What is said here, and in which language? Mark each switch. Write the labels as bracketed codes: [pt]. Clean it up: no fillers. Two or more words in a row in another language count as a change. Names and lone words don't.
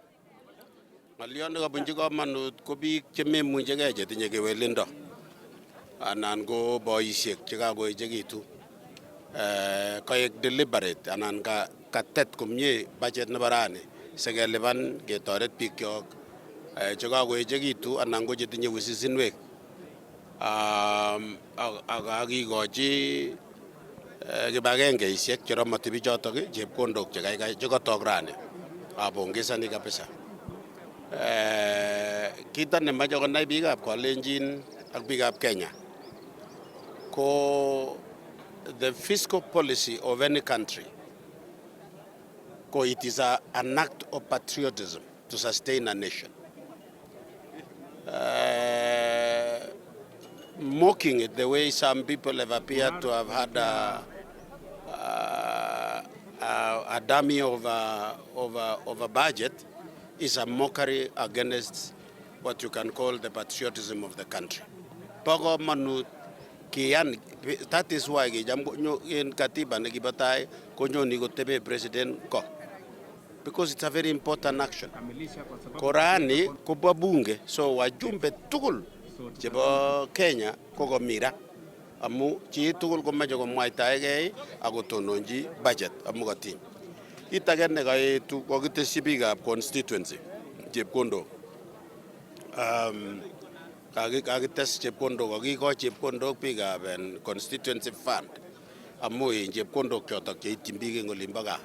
[kln] Ng'alyon nekabunchi komonut ko biik chememuchegei chetinye kewelindo anan ko boisiek chekakoechekitu koek deliberate anan katet komie budget nebo rani sikelipan ketoret bikyok chekakoechekitu anan ko chetinye wisisinwek ak kakikochi kibagengeisiek cheromoti bichotok chepkondok chekatok rani. [sw] Apongezani kabisa. [kln] Kita nemache konai biikab Kalenjin ak biikab Kenya ko [en] the fiscal policy of any country ko it is an act of patriotism to sustain a nation. Mocking it the way some people have appeared to have had a dummy of a budget is a mockery against what you can call the patriotism of the country. That is why in [kln] Katiba nekibatai konyoni kotebe president ko, [en] because it's a very important action. [sw] Korani kubwa bunge, [kln] so wajumbe tugul chebo Kenya koko mira amu chi tugul komache komwaitaegei akotononji budget amu katiny. Itagen nekaitu kokitesyi biikab constituency chepkondok. Kakites chepkondok, kakikoch chepkondok biikab [en] constituency fund [kln] amu chepkondok chotok cheityin biik eng olimbo gaa.